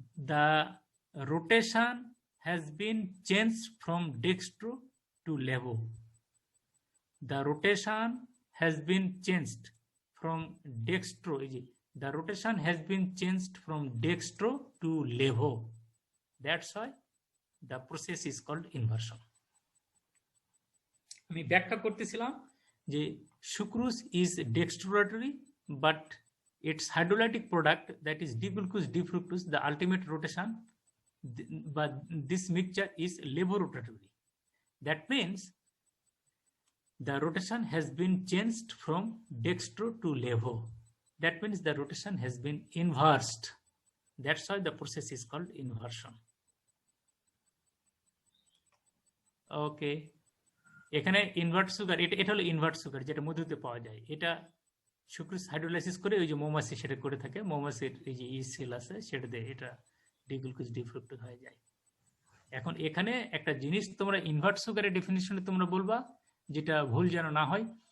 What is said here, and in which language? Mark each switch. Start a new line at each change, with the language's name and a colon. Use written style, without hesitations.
English: The rotation has been change from dextro to levo. The rotation has been changed from dextro, এই যে the rotation has been changed from dextro to levo. That's why the process is called inversion. আমি ব্যাখ্যা করতেছিলাম যে sucrose is dextrorotary, but its hydrolytic product, that is D-glucose D-fructose, the ultimate rotation, but this mixture is levorotatory. That means the rotation has been changed from dextro to levo. That means the rotation has been inversed. That's why the process is called inversion. Okay.
Bangla: এখানে invert sugar, এটা হলো invert sugar যেটা মধুতে পাওয়া যায়। এটা sucrose hydrolysis করে ওই যে মৌমাছি সেটা করে থাকে, মৌমাছির এই যে ই সেল আছে সেটা দিয়ে এটা ডি-গ্লুকোজ ডি-ফ্রুক্টোজ হয়ে যায়। এখন এখানে একটা জিনিস তোমরা ইনভার্ট সুগারের ডেফিনিশনে তোমরা বলবা, যেটা ভুল যেন না হয়।